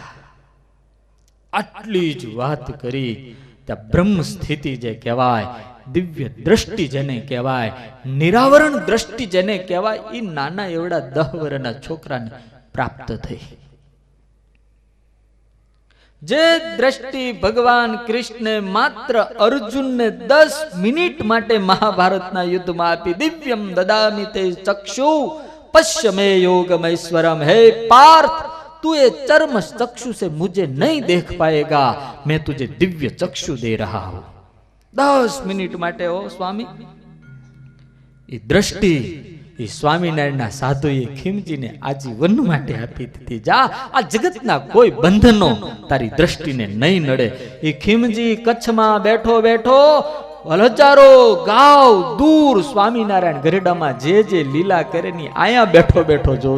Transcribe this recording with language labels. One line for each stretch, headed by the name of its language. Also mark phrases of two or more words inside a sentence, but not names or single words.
Gujarati: આટલી જ વાત કરી ત્યાં બ્રહ્મ સ્થિતિ જે કહેવાય, દિવ્ય દ્રષ્ટિ જેને કહેવાય, નિરાવરણ દ્રષ્ટિ જેને કહેવાય, એ નાના એવડા 10 વર્ષના છોકરાને પ્રાપ્ત થઈ. જે દ્રષ્ટિ ભગવાન કૃષ્ણે માત્ર અર્જુનને 10 મિનિટ માટે મહાભારતના યુદ્ધમાં આપી,
Sanskrit: દિવ્યમ દદામિ તે ચક્ષુ पश्य में योगमैश्वरम।
Hindi: हे पार्थ, तू ये चर्म चक्षु से मुझे नहीं देख पाएगा, मैं तुझे दिव्य चक्षु दे रहा हूं।
Gujarati: 10 મિનિટ માટે
Hindi: हो स्वामी ये दृष्टि ये
Gujarati: स्वामीनारायणના સાધુએ ખીમજીને આજીવન માટે આપી દીધી। જા, આ જગતના કોઈ બંધનો તારી દ્રષ્ટિને નહીં નડે। એ ખીમજી કચ્છમાં બેઠો બેઠો હજારો ગાવ દૂર સ્વામિનારાયણ ગરડામાં જે જે લીલા કરે ની આયા બેઠો બેઠો જોવે।